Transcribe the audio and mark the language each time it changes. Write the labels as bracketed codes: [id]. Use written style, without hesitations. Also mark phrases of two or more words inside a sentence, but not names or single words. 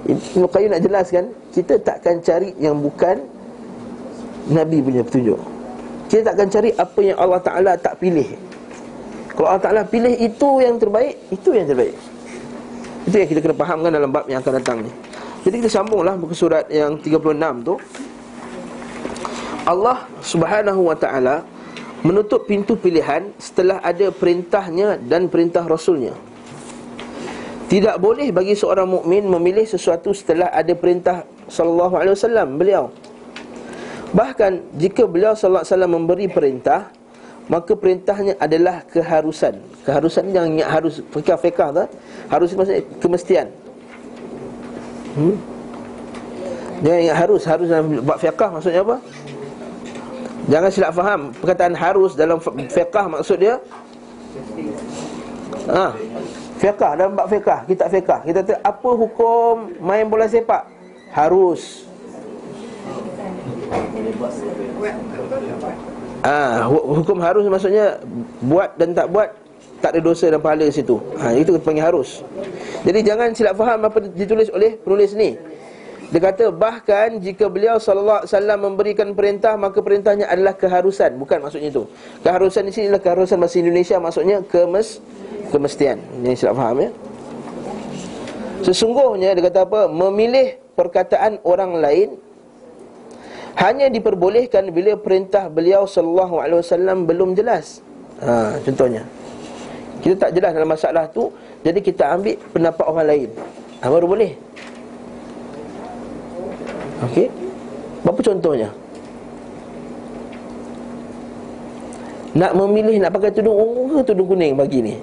[ms] Ibn Qayyim nak jelaskan, kita takkan cari yang bukan Nabi punya petunjuk. Kita takkan cari apa yang Allah Ta'ala tak pilih. Kalau Allah Ta'ala pilih itu yang terbaik, itu yang terbaik. Itu yang kita kena fahamkan dalam bab yang akan datang ni. Jadi kita sambunglah muka surat yang 36 tu. Allah [ar] سبحانه وتعالى [ms] menutup pintu pilihan setelah ada perintahnya dan perintah Rasulnya. Tidak boleh bagi seorang mukmin memilih sesuatu setelah ada perintah [ar] صلى الله عليه وسلم [ms] beliau. Bahkan jika beliau [ar] صلى الله عليه وسلم [ms] memberi perintah, maka perintahnya adalah keharusan. Keharusan yang harus fiqh tu, harus maksudnya kemestian. Jangan ingat harus dalam bab fiqh maksudnya apa? Jangan silap faham. Perkataan harus dalam fiqh maksud dia fiqh, dalam bab fiqh, kitab fiqh. Kita kata apa hukum main bola sepak? Harus. Hukum harus maksudnya buat dan tak buat tak ada dosa dan pahala di situ. Itu kita panggil harus. Jadi jangan silap faham apa ditulis oleh penulis ni. Dia kata bahkan jika beliau [ar] صلى الله عليه وسلم [ms] memberikan perintah, maka perintahnya adalah keharusan. Bukan maksudnya itu. Keharusan di sini adalah keharusan bahasa Indonesia, maksudnya kemestian. Jangan silap faham ya. Sesungguhnya dia kata apa? Memilih perkataan orang lain hanya diperbolehkan bila perintah beliau [ar] صلى الله عليه وسلم [ms] belum jelas. Contohnya, kita tak jelas dalam masalah tu, jadi kita ambil pendapat orang lain, baru boleh. Okey. Apa contohnya? Nak memilih nak pakai tudung ungu ke tudung kuning pagi ni.